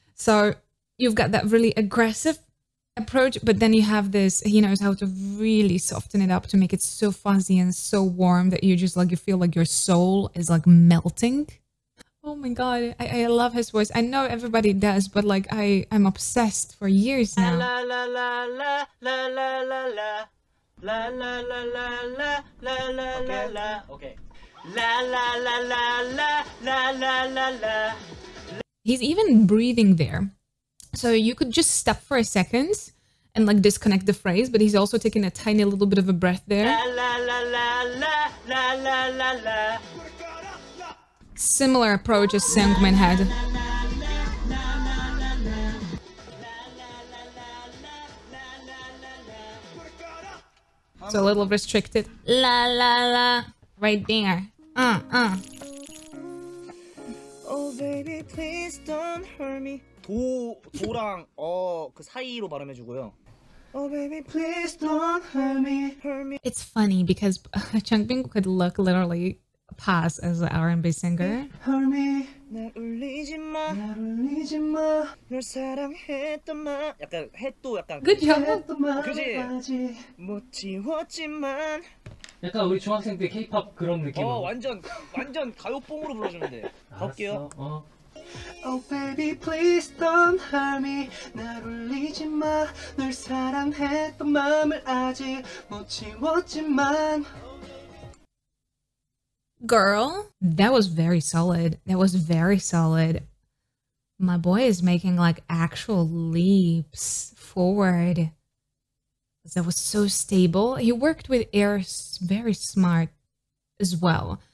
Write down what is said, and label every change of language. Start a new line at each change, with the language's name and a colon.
English: So you've got that really aggressive approach, but then you have this, he knows how to really soften it up to make it so fuzzy and so warm that you just like, you feel like your soul is like melting. Oh my god, I love his voice. I know everybody does, but like I'm obsessed for years now. La la la la la la la la la la la la la la la la la. Okay. La la la la la la la la la. He's even breathing there. So you could just stop for a second and like disconnect the phrase, but he's also taking a tiny little bit of a breath there. La la la la la la la la la. Similar approach as Sangmin had. So a little restricted. La la la. Right there. Oh baby please don't hurt me.
Korean: 도랑 그 사이로 발음해 주고요.
English: Oh baby please don't hurt me. Hurt me. It's funny because Changbin could look literally pass as an R&B singer. Hurt me.
Korean: 날 울리지 마. 날 울리지 마. 널 사랑했던 마. 약간 햇도 약간
English: Good job.
Korean: 그지? 못 지웠지만. 약간 우리 중학생 때 K-pop 그런 느낌. 완전 가요뽕으로 불러주면 돼. 가볼게요.
English: Oh baby please don't hurt me
Korean: 날 울리지 마 널 사랑했던 마음을 아직 못 지웠지만
English: Girl, that was very solid. That was very solid. My boy is making like actual leaps forward. That was so stable. He worked with air very smart as well.